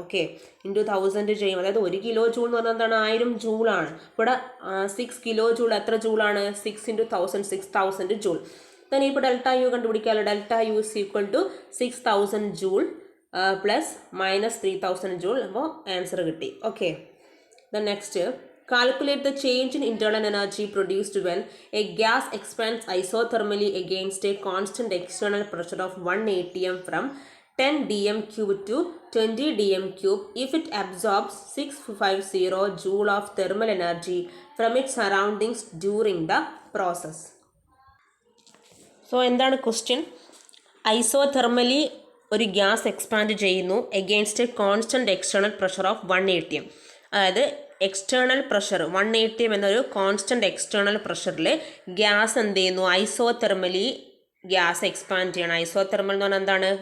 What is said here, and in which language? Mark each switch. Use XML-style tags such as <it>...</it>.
<ml>Okay, into 1000 ചെയ്യും. അതായത് 1 kilo joule എന്ന് പറഞ്ഞാൽ എന്താണ് 1000 ജൂളാണ്. ഇവിടെ 6 കിലോ ജൂൾ എത്ര ജൂളാണ്? 6 × 1000 6000 ജൂൾ. then ഇപ്പോൾ delta U കണ്ടുപിടിക്കാമല്ലോ. Delta U is equal to 6000 joule plus minus 3000 joule. അപ്പോൾ ആൻസർ കിട്ടി.</ml> <en>Okay, the next, calculate the change in internal energy produced when a gas expands isothermally against a constant external pressure of 1 atm from 10 dm cube to 20 dm cube if it absorbs 650 joule of thermal energy from its surroundings during the process.</en> <ml>So എന്താണ് question? ഐസോതെർമലി ഒരു gas expand ചെയ്യുന്നു</ml> <en>Against a constant external pressure of 1 atm.</en> <ml>അതായത് external pressure 1 atm എന്നൊരു constant external പ്രഷറിൽ gas എന്ത് ചെയ്യുന്നു? ഐസോതെർമലി gas expand ചെയ്യണം. Isothermal എന്ന് പറഞ്ഞാൽ എന്താണ്?</ml>